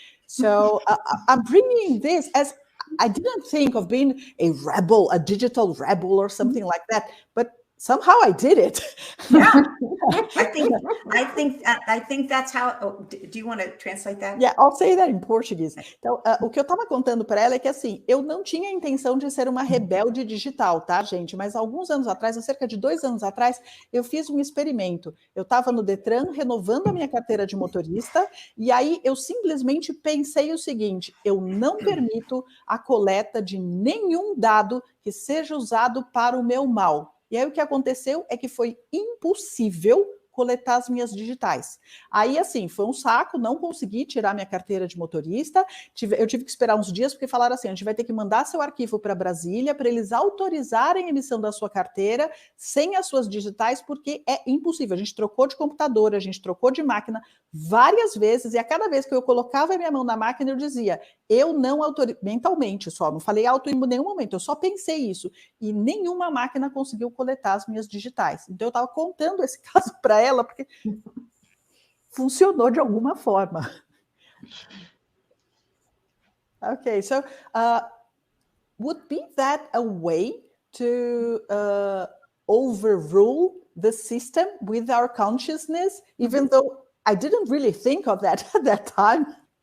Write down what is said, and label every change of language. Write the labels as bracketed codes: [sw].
[en] So I'm bringing this as, I didn't think of being a rebel, a digital rebel or something like that, but somehow I did it. Yeah, I think that's how. Oh, do you want to translate that? Yeah, I'll say that in Portuguese. [pt] Então, o que eu estava contando para ela é que, assim, eu não tinha a intenção de ser uma rebelde digital, tá, gente? Mas alguns anos atrás, há cerca de 2 anos atrás, eu fiz um experimento. Eu estava no Detran renovando a minha carteira de motorista e aí eu simplesmente pensei o seguinte: eu não permito a coleta de nenhum dado que seja usado para o meu mal. E aí o que aconteceu é que foi impossível coletar as minhas digitais. Aí, assim, foi um saco, não consegui tirar minha carteira de motorista, eu tive que esperar uns dias, porque falaram assim, a gente vai ter que mandar seu arquivo para Brasília, para eles autorizarem a emissão da sua carteira sem as suas digitais, porque é impossível. A gente trocou de computador, a gente trocou de máquina várias vezes, e a cada vez que eu colocava a minha mão na máquina, eu dizia, eu não autorizo, mentalmente só, não falei auto em nenhum momento, eu só pensei isso, e nenhuma máquina conseguiu coletar as minhas digitais. Então eu estava contando esse caso para ela, porque funcionou de alguma forma. [en] Okay, so would be that a way to overrule the system with our consciousnness, even though I didn't really think of that at that time?